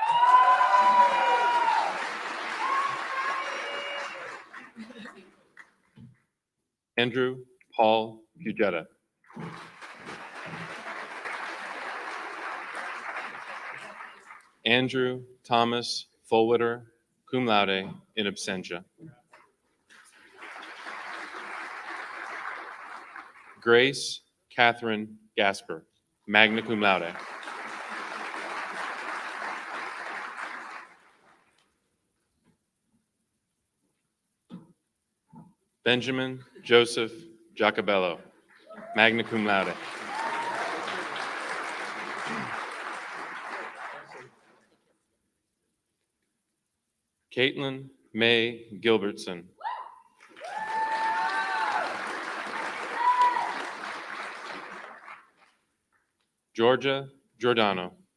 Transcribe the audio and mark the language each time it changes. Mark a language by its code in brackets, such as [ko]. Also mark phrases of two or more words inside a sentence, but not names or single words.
[en] Andrew Paul Pugetta. [la] Andrew Thomas Fullwitter, cum laude, in absentia. Grace Catherine Gasper, magna cum laude. Benjamin Joseph Giacobello, magna cum laude. [en] Caitlin May Gilbertson. Georgia Giordano.